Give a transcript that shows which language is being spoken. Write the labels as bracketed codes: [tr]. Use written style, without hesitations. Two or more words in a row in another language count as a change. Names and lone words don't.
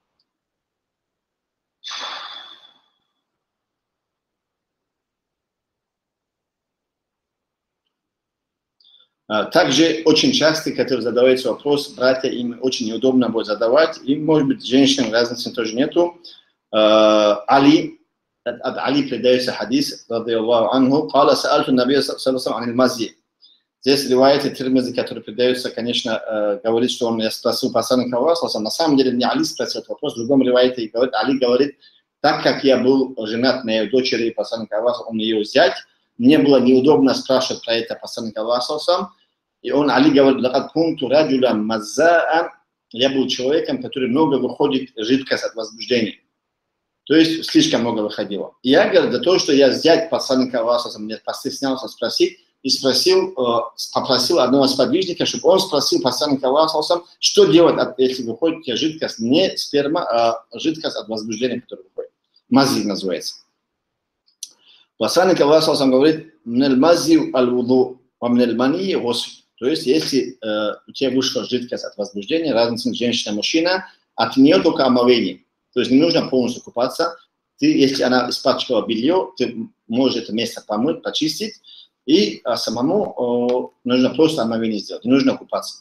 [ru] Также очень часто, который задается вопрос, братья, им очень неудобно будет задавать, и, может быть, женщинам разницы тоже нету. Али, от Али предается хадис, [ar] رضي الله عنه, «قال سألت النبي صلى الله عن المذي». [ru] Здесь ривайты Тирмизи, который предается, конечно, говорит, что он спросил посланника Аллаха, на самом деле не Али спросил этот вопрос, в другом ривайте говорит, Али говорит, так как я был женат на ее дочери посланника Аллаха, он ее взять, мне было неудобно спрашивать про это посланника Аллаха сам, и он, Али говорит, [ar] «لقد كنت رجلا مذاء», [ru] я был человеком, который много выходит жидкость от возбуждения. То есть слишком много выходило. И я говорю, за то, что я взять посланника Аллаха, мне постеснялся спросить, и попросил одного сподвижника, чтобы он спросил посланника Аллаха, что делать, если выходит жидкость, не сперма, а жидкость от возбуждения, которая выходит. Мази называется. Посланник Аллаха говорит, [ar] «من المذي الوضوء ومن المني الغسل». [ru] То есть, если у тебя вышла жидкость от возбуждения, разница между женщиной и мужчиной, от нее только омовение. То есть, не нужно полностью купаться. Ты, если она испачкала белье, ты можешь это место помыть, почистить, и самому нужно просто омовение сделать, не нужно купаться.